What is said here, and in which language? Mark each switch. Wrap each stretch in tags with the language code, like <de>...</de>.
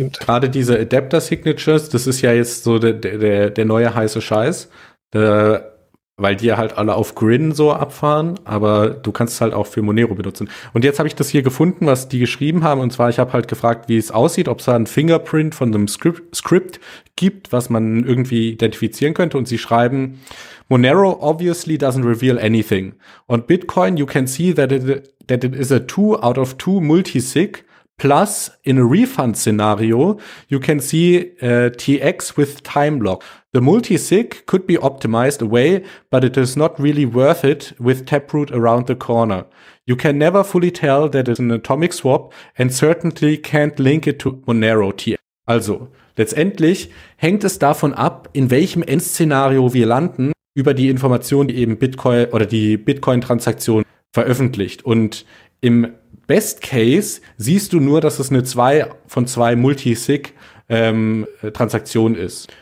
<de>gerade diese Adapter-Signatures, das ist ja jetzt so der neue heiße Scheiß, weil die ja halt alle auf Grin so abfahren, aber du kannst es halt auch für Monero benutzen. Und jetzt habe ich das hier gefunden, was die geschrieben haben, und zwar, ich habe halt gefragt, wie es aussieht, ob es da ein Fingerprint von einem Script gibt, was man irgendwie identifizieren könnte, und sie schreiben,</de> <en>Monero obviously doesn't reveal anything. On Bitcoin, you can see that it is a 2 out of 2 multisig, plus in a refund scenario, you can see TX with time lock. The multisig could be optimized away, but it is not really worth it with Taproot around the corner. You can never fully tell that it's an atomic swap and certainly can't link it to Monero TX.</en> <de>Also, letztendlich hängt es davon ab, in welchem Endszenario wir landen, über die Information, die eben Bitcoin oder die Bitcoin-Transaktion veröffentlicht. Und im Best Case siehst du nur, dass es eine 2 von 2 Multisig Transaktion ist.</de>